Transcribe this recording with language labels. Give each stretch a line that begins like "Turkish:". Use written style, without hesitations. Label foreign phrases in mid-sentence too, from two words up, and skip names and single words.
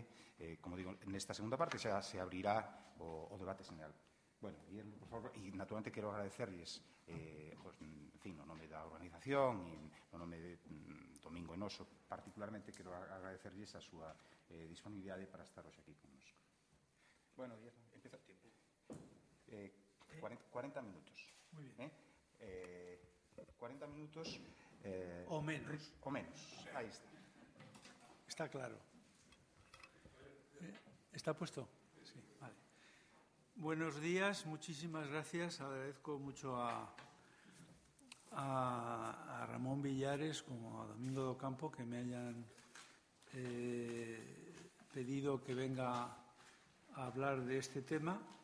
Galician: Como digo, nesta segunda parte xa se abrirá o debate general. Guillermo, por favor, e naturalmente quero agradecerlles no nome da organización e no nome de Domingo Enoso, particularmente quero agradecerlles a súa disponibilidade para estar hoxe aquí connosco. Guillermo, empeza o tiempo. 40 minutos.
Spanish: Muy bien. 40 minutos...
Galician: O menos. O menos,
Spanish: ahí está. Está claro. ¿Está puesto? Sí, vale. Buenos días, muchísimas gracias. Agradezco mucho a Ramón Villares como a Domingo do Campo que me hayan pedido que venga a hablar de este tema.